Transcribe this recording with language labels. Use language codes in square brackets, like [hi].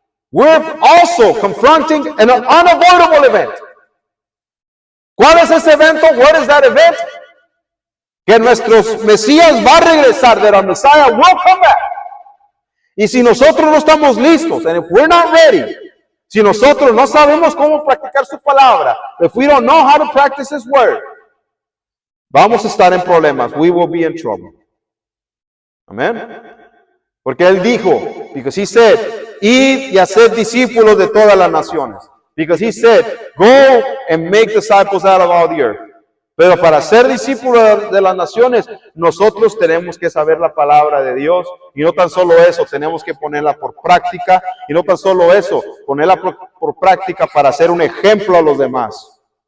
[en] We're also confronting an unavoidable event. [es] ¿Cuál es ese evento? [en] What is that event? [es] Que nuestro Mesías va a regresar. [en] That our Messiah will come back. [es] Y si nosotros no estamos listos, [en] and if we're not ready, [es] si nosotros no sabemos cómo practicar su palabra, [en] if we don't know how to practice His word, [es] vamos a estar en problemas. [en] We will be in trouble. [es] Amén. Porque Él dijo, [en] because He said, [es] id y haced discípulos de todas las naciones. [en] Because He said, go and make disciples out of all the earth. [es] Pero para ser discípulos de las naciones, nosotros tenemos que saber la palabra de Dios. Y no tan solo eso, tenemos que ponerla por práctica. Y no tan solo eso, ponerla por práctica para ser un ejemplo a los demás.